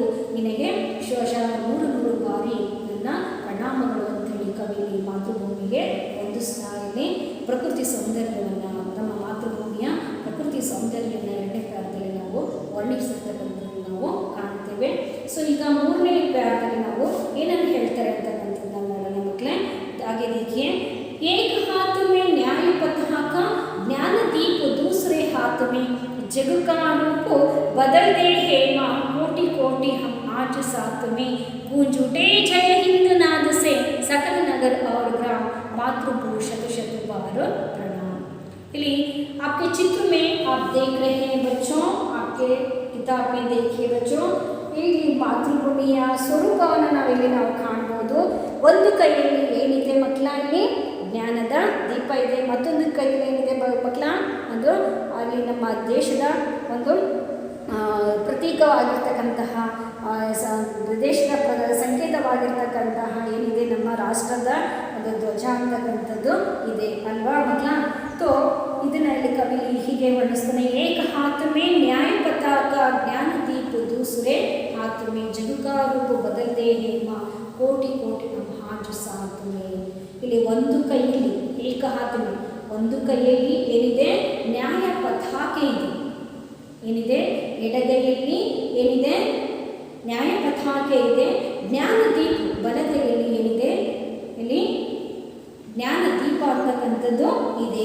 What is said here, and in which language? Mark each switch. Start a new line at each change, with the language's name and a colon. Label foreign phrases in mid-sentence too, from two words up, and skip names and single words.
Kannada: ನಿನಗೆ 100 ಬಾರಿ ನನ್ನ ಪ್ರಣಾಮಗಳು ಅಂತೇಳಿ ಕವಿಲಿ ಮಾತೃಭೂಮಿಗೆ ಹೊಂದಿಸ್ತಾ ಇಲ್ಲಿ ಪ್ರಕೃತಿ ಸೌಂದರ್ಯವನ್ನು ನಮ್ಮ ಮಾತೃಭೂಮಿಯ ಪ್ರಕೃತಿ ಸೌಂದರ್ಯವನ್ನು ಎರಡನೇ ಪ್ಯಾರದಲ್ಲಿ ನಾವು ವರ್ಣಿಸಿರ್ತಕ್ಕಂಥದ್ದು ನಾವು ಕಾಣ್ತೇವೆ. ಸೊ ಈಗ ಮೂರನೇ ಪ್ಯಾರದಲ್ಲಿ ನಾವು ಏನನ್ನು ಹೇಳ್ತಾರೆ ಅಂತಕ್ಕಂಥದ್ದು ನೋಡೋಣ ಮಕ್ಕಳೇ.
Hindi: आगे देखिए, एक हाथ में न्याय पताका का ज्ञान दीप, दूसरे हाथ में जग का रूप बदल दे हे माँ, कोटि कोटि हम आज साथ में गूंज उठे जय हिंद नाद से सकल नगर और ग्राम मातृभूमि शत शत बार प्रणाम। ಇಲ್ಲಿ आपके चित्र में आप देख रहे हैं बच्चों, आपके किताब में देखिए बच्चों,
Kannada: ಇಲ್ಲಿ ಮಾತೃಭೂಮಿಯ ಸ್ವರೂಪವನ್ನು ನಾವಿಲ್ಲಿ ನಾವು ಕಾಣಬಹುದು। ಒಂದು ಕೈಯಲ್ಲಿ ಏನಿದೆ ಮಕ್ಕಳ, ಇಲ್ಲಿ ಜ್ಞಾನದ ದೀಪ ಇದೆ, ಮತ್ತೊಂದು ಕೈಯಲ್ಲಿ ಏನಿದೆ ಮಕ್ಕಳ, ಒಂದು ಅಲ್ಲಿ ನಮ್ಮ ದೇಶದ ಒಂದು ಪ್ರತೀಕವಾಗಿರ್ತಕ್ಕಂತಹ ದೇಶದ ಸಂಕೇತವಾಗಿರ್ತಕ್ಕಂತಹ ಏನಿದೆ ನಮ್ಮ ರಾಷ್ಟ್ರದ ಒಂದು ಧ್ವಜ ಅಂತಕ್ಕಂಥದ್ದು ಇದೆ ಅಲ್ವಾ ಮಕ್ಕಳ।
Hindi: तो
Kannada: ಇದನ್ನ ಇಲ್ಲಿ ಕವಿ ಹೀಗೆ ವರ್ಣಿಸ್ತಾನೆ,
Hindi: ಏಕ हाथ में न्याय पताका ज्ञान दीप दूसरे हाथ में जग का रूप बदलते हैं माँ कोटि कोटि ब्रह्मांड साथ में।
Kannada: ಇಲ್ಲಿ ಒಂದು ಕೈಯಲ್ಲಿ
Hindi: एक हाथ में
Kannada: ಒಂದು ಕೈಯಲ್ಲಿ ಏನಿದೆ ನ್ಯಾಯ ಪತಾಕೆ ಇದೆ, ಏನಿದೆ ಎಡಗೈಯಲ್ಲಿ ಏನಿದೆ ನ್ಯಾಯ ಪತಾಕೆ ಇದೆ, ಜ್ಞಾನ ದೀಪ ಬಲಗೈಯಲ್ಲಿ ಏನಿದೆ ಇಲ್ಲಿ ಜ್ಞಾನ ದೀಪ ಅಂತಕ್ಕಂಥದ್ದು ಇದೆ।